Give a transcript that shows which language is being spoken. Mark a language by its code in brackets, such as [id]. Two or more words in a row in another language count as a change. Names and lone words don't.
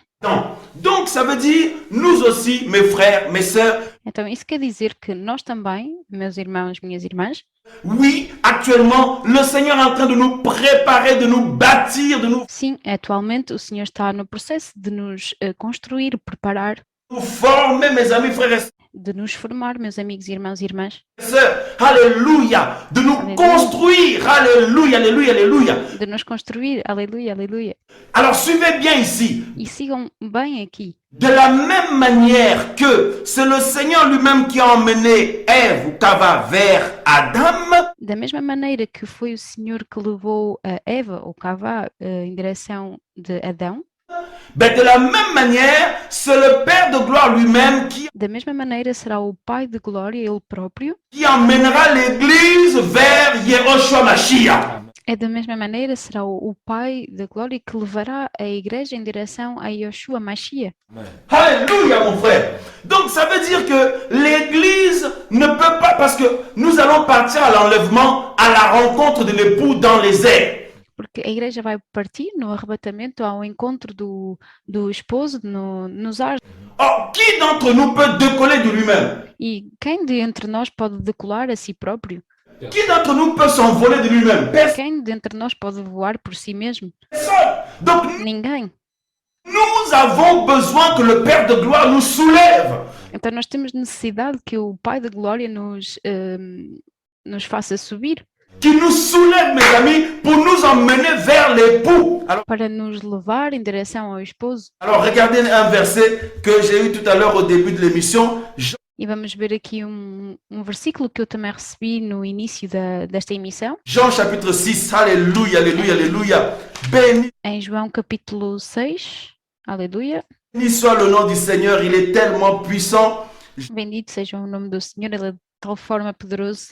[fr] Donc, ça veut dire, nous aussi, mes frères, mes sœurs, [pt] Então isso quer dizer que nós também, meus irmãos, minhas irmãs, [fr] oui, actuellement, le Seigneur est en train de nous préparer, de nous bâtir, de nous [pt] sim, atualmente o Senhor está no processo de nos construir, preparar, [fr] former, mes amis, frères et [pt] de nos formar, meus amigos, irmãos e irmãs, [fr] sœurs. Alléluia. De nous Alléluia. construire. Alléluia, alléluia, alléluia. [pt] de nos construir. Aleluia, aleluia. [fr] Alors, suivez bien ici. [pt] E sigam bem aqui. [fr] De la même manière que c'est le Seigneur lui-même qui a emmené Ève ou Cava vers Adam, [pt] Da mesma maneira que foi o Senhor que levou a Eva, ou Cavá, em direção de Adão, [fr] ben de la même manière, c'est le Père de gloire lui-même [pt] da mesma maneira será o Pai de Glória, Ele próprio. [fr] qui emmènera l'Église vers Yehoshua Mashiach. [pt] É da mesma maneira será o Pai da Glória que levará a Igreja em direção a Yoshua Mashiach. [fr] Alléluia, mon frère. Donc, ça veut dire que l'Église ne peut pas, parce que nous allons partir à l'enlèvement, à la rencontre de l'époux dans les airs. [pt] Porque a Igreja vai partir no arrebatamento ao encontro do esposo nos ares. [fr] Or, qui d'entre nous peut décoller de lui-même? [pt] E quem de entre nós pode decolar a si próprio? [fr] Qui d'entre nous peut s'envoler de lui-même? Personne. [pt] Quem de entre nós pode voar por si mesmo? [fr] Donc, [pt] Ninguém. [fr] nous avons besoin que le Père de gloire nous soulève. [pt] Então nós temos necessidade que o Pai da Glória nos faça subir, [fr] Qui nous soulève, mes amis, pour nous emmener vers l'époux. [pt] para nos levar em direção ao esposo. [fr] Alors, regardez un verset que j'ai eu tout à l'heure au début de l'émission. [pt] E vamos ver aqui um versículo que eu também recebi no início desta emissão, [fr] Jean chapitre 6. Alléluia, alléluia, alléluia. Béni [pt] em João capítulo 6. Aleluia. [fr] soit le nom du Seigneur, il est tellement puissant. [pt] Bendito seja o nome do Senhor, Ele é de tal forma poderoso.